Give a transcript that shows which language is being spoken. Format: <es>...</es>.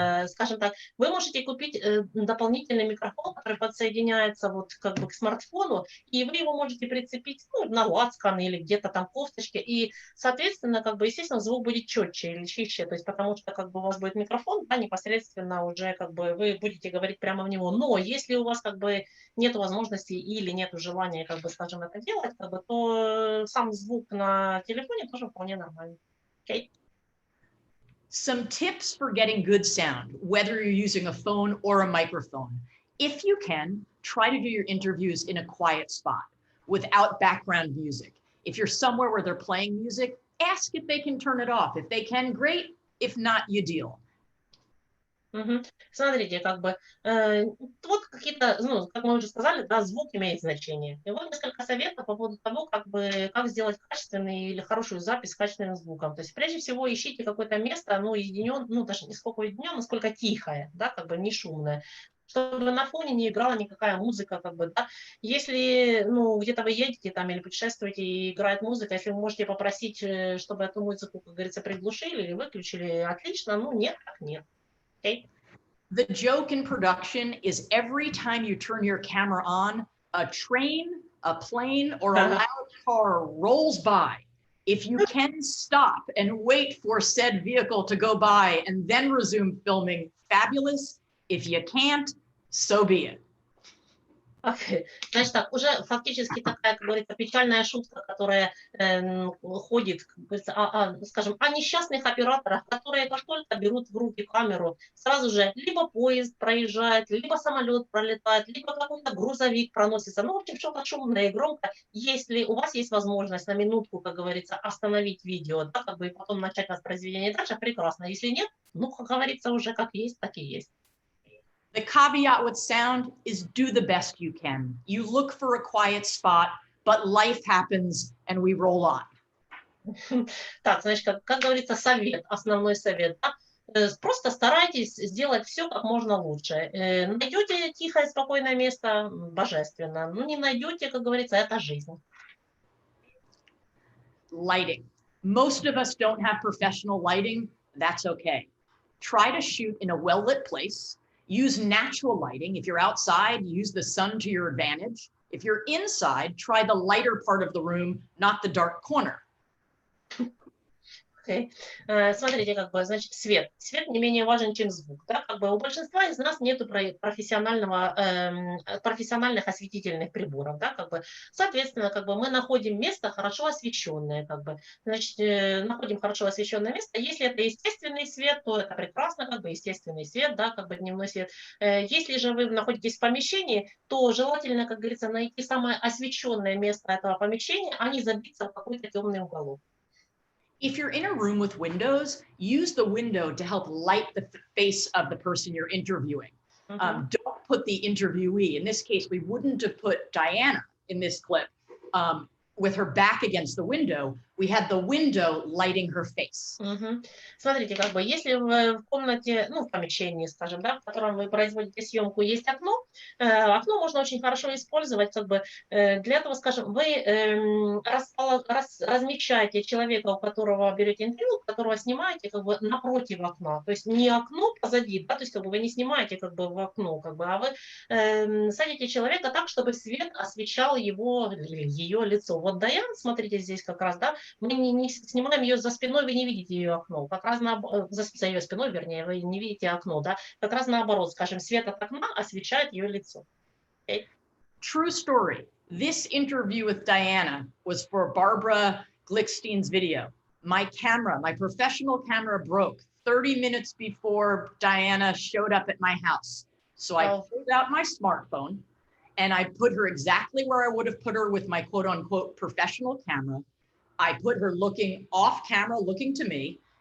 <ru>скажем так, вы можете купить дополнительный микрофон, который подсоединяется вот как бы к смартфону, и вы его можете прицепить, ну, на лацкан или где-то там кофточке, и, соответственно, как бы, естественно, звук будет четче или чище, то есть потому что как бы у вас будет микрофон, да, непосредственно уже как бы вы будете говорить прямо в него, но если у вас как бы нет возможности или нет желания, как бы, скажем, это делать, как бы, то сам звук на телефоне тоже вполне нормальный.</ru> <en>Okay? Some tips for getting good sound, whether you're using a phone or a microphone. If you can, try to do your interviews in a quiet spot without background music. If you're somewhere where they're playing music, ask if they can turn it off. If they can, great. If not, you deal.</en> <ru>Смотрите, как бы, вот какие-то, ну, как мы уже сказали, да, звук имеет значение. И вот несколько советов по поводу того, как бы, как сделать качественный или хорошую запись с качественным звуком. То есть, прежде всего, ищите какое-то место, ну, уединенное, ну, даже не сколько уединенное, насколько тихое, да, как бы не шумное, чтобы на фоне не играла никакая музыка, как бы, да. Если, ну, где-то вы едете там или путешествуете и играет музыка, если вы можете попросить, чтобы эту музыку, как говорится, приглушили или выключили, отлично, ну, нет, так нет.</ru> <en>Okay. The joke in production is every time you turn your camera on, a train, a plane, or a loud car rolls by. If you can stop and wait for said vehicle to go by and then resume filming, fabulous. If you can't, so be it. Okay.</en> <ru>Значит так, уже фактически такая, как говорится, печальная шутка, которая ходит, как говорится, скажем, о несчастных операторах, которые как только берут в руки камеру, сразу же либо поезд проезжает, либо самолет пролетает, либо какой-то грузовик проносится. Ну, в общем, что-то шумное и громко. Если у вас есть возможность на минутку, как говорится, остановить видео, да, как бы и потом начать воспроизведение дальше, прекрасно. Если нет, ну, как говорится, уже как есть, так и есть.</ru> <en>The caveat with sound is do the best you can. You look for a quiet spot, but life happens and we roll on.</en> <ru>Так, значит, как говорится, совет, основной совет. Да? Просто старайтесь сделать все как можно лучше. Найдете тихое, спокойное место, божественно. Ну, не найдете, как говорится, это жизнь.</ru> <en>Lighting. Most of us don't have professional lighting. That's okay. Try to shoot in a well-lit place. Use natural lighting. If you're outside, use the sun to your advantage. If you're inside, try the lighter part of the room, not the dark corner. Okay.</en> <ru>Смотрите, как бы, значит, свет. Свет не менее важен, чем звук. Да? Как бы у большинства из нас нет профессиональных осветительных приборов. Да? Как бы, соответственно, как бы мы находим место хорошо освещенное. Как бы, значит, находим хорошо освещенное место. Если это естественный свет, то это прекрасно, как бы естественный свет, да, как бы дневной свет. Если же вы находитесь в помещении, то желательно, как говорится, найти самое освещенное место этого помещения, а не забиться в какой-то темный уголок.</ru> <en>If you're in a room with windows, use the window to help light the face of the person you're interviewing. Don't put the interviewee. In this case, we wouldn't have put Diana in this clip with her back against the window. We had the window lighting her face.</en> <ru>Смотрите, как бы, если в комнате, ну, в помещении, скажем, да, в котором вы производите съемку, есть окно, окно можно очень хорошо использовать, как бы, для этого, скажем, вы размещаете человека, у которого берете интервью, которого снимаете, как бы, напротив окна, то есть не окно позади, да, то есть, как бы, вы не снимаете, как бы, в окно, как бы, а вы садите человека так, чтобы свет освещал его или ее лицо. Вот Дайан, смотрите, здесь как раз, да, мы не снимаем ее за спиной, вы не видите ее окно. Как раз за ее спиной, вернее, вы не видите окно, да. Как раз наоборот, скажем, свет от окна освещает ее лицо.</ru> <en>Okay? True story. This interview with Diana was for Barbara Glickstein's video. My camera, my professional camera broke 30 minutes before Diana showed up at my house. So I pulled out my smartphone and I put her exactly where I would have put her with my quote unquote professional camera. I put her looking off camera, looking to me,</en>